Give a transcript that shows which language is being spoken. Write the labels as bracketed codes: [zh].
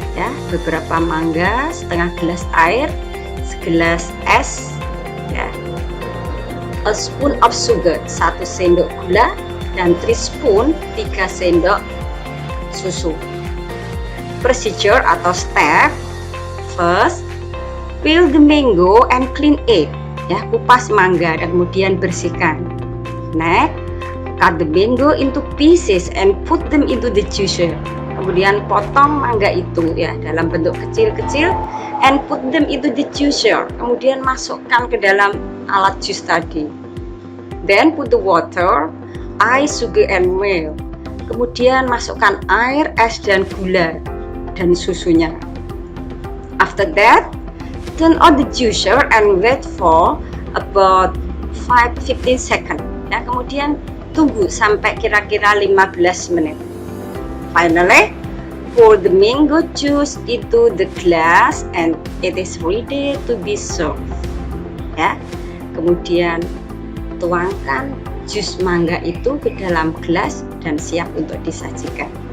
[id] Ya, beberapa mangga, setengah gelas air, segelas es, ya, [en] a spoon of sugar, [id] 1 sendok gula, dan [en] 3 spoon, [id] 3 sendok susu. [en] Procedure atau step, first, peel the mango and clean it. [id] Ya, kupas mangga dan kemudian bersihkan. [en] Next, cut the mango into pieces and put them into the juicer. [id] kemudian potong mangga itu ya dalam bentuk kecil-kecil, [en] and put them into the juicer, [id] kemudian masukkan ke dalam alat jus tadi. [en] Then put the water, ice, sugar, and milk. [id] Kemudian masukkan air, es, dan gula dan susunya. [en] After that, turn on the juicer and wait for about 15 seconds. [id] Ya, kemudian tunggu sampai kira-kira 15 menit. [en] Finally, pour the mango juice into the glass and it is ready to be served. [id] Ya, kemudian tuangkan jus mangga itu ke dalam gelas dan siap untuk disajikan.